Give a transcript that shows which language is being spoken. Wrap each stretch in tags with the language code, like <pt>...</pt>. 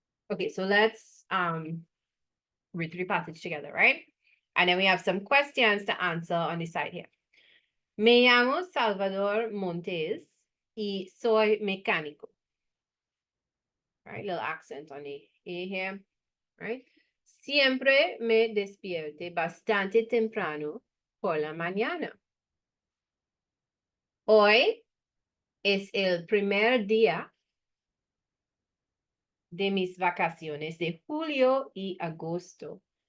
<en>Okay, so let's read through the passage together, right? And then we have some questions to answer on the side here.</en> <es>Me llamo Salvador Montes y soy mecánico.</es> <en>Right, little accent on the A here, right?</en> <es>Siempre me despierte bastante temprano por la mañana. Hoy es el primer día de mis vacaciones de julio y agosto.</es>